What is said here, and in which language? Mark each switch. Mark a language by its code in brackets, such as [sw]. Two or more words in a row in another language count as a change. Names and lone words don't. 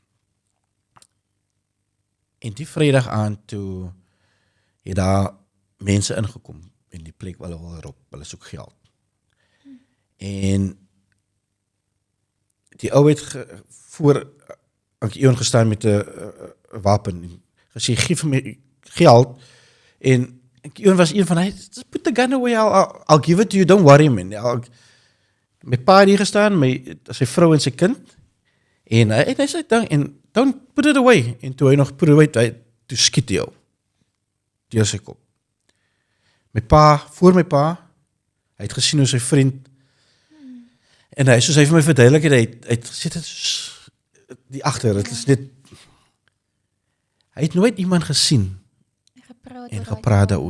[af] En die Vrydag aand toe het daar mense ingekom in die plek waar hulle wil rob, hulle soek geld. En die ou het voor Ion gestaan met 'n wapen en gesê, gee vir my geld, en Ion was een van hy, [en] just put the gun away, I'll give it to you, don't worry man. [af] My pa het hier gestaan, sy vrou en sy kind, en hy sê ding, en [en] don't put it away, [af] en toe hy nog [en] put it away, [af] toe skiet hy jou, deur sy kop. Voor my pa, hy het gesien hoe sy vriend, en soos hy vir my verduidelik het, hy het gesê, dit is die agter, dit is net, hy het nooit iemand gesien, en gepraat daaroor.